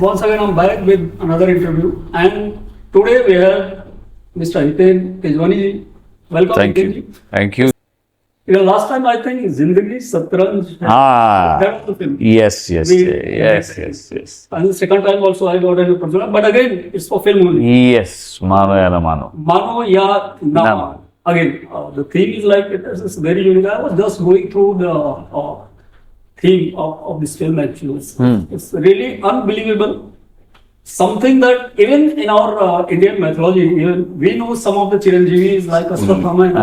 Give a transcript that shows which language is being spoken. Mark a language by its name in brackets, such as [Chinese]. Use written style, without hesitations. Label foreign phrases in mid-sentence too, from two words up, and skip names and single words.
[English] Once again, I'm back with another interview, and today we have Mr. Hiten Tejwani. Welcome. Thank Hiten you. ji. Thank you. Last time I think Zindagi Satranj. Ah, That was the film. yes. And the second time also I got an opportunity, but again it's for film only. Yes, Mano Ya Na Mano. Mano Ya Na Na Mano. Again, the theme is like it is very unique. I was just going through the theme of this film actually. It's really unbelievable. Something that even in our Indian mythology, even we know some of the Chiranjeevis like Ashwatthama and